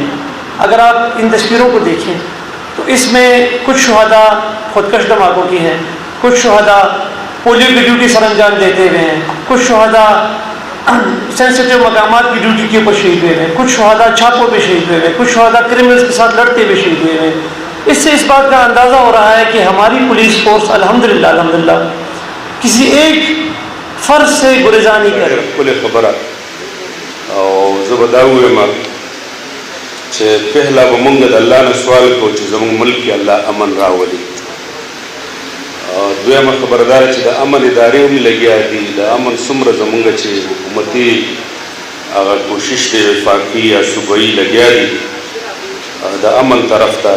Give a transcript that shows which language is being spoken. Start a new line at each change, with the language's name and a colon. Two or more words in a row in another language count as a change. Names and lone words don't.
Urdu: اگر آپ ان تصویروں کو دیکھیں تو اس میں کچھ شہداء خودکش دھماکوں کی ہیں، کچھ شہداء پولیو کی ڈیوٹی سر انجام دیتے ہوئے ہیں، کچھ شہداء سینسیٹیو مقامات کی ڈیوٹی کے اوپر شہید ہوئے ہیں، کچھ شہداء چھاپوں پہ شہید ہوئے ہیں، کچھ شہداء کرمنلز کے ساتھ لڑتے ہوئے شہید ہوئے ہیں. اس سے اس بات کا اندازہ ہو رہا ہے کہ ہماری پولیس فورس الحمدللہ کسی ایک فرض سے گریزاں نہیں کر رہی.
Pashto: کل خبره او زه به دا ووایم چې پهله به مونږ د الله نه سوال کوو چې زموږ ملک کې الله امن راولي. دویمه خبره دا ده چې د امن ادارې هم لګیا دي. د امن څومره زموږ چې حکومتي هغه کوشش دی وفاقي یا صوبایي لګیا دي د امن طرف ته.